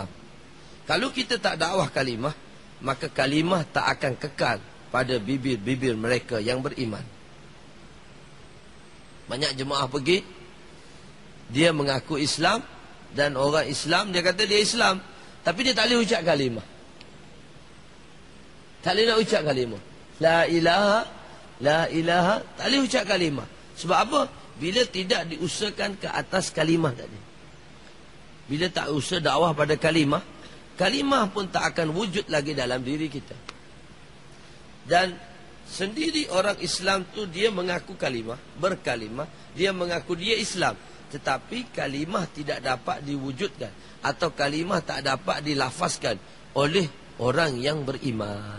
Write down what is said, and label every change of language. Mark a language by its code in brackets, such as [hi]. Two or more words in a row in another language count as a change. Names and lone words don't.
[ms] Kalau kita tak dakwah kalimah, maka kalimah tak akan kekal pada bibir-bibir mereka yang beriman. Banyak jemaah pergi, dia mengaku Islam, dan orang Islam dia kata dia Islam, tapi dia tak boleh ucap kalimah. Tak boleh nak ucap kalimah [ar] لا إله لا إله, [ms] tak boleh ucap kalimah. Sebab apa? Bila tidak diusahakan ke atas kalimah tadi. Bila tak usaha dakwah pada kalimah, kalimah pun tak akan wujud lagi dalam diri kita. Dan sendiri orang Islam tu dia mengaku kalimah, berkalimah, dia mengaku dia Islam, tetapi kalimah tidak dapat diwujudkan, atau kalimah tak dapat dilafazkan oleh orang yang beriman.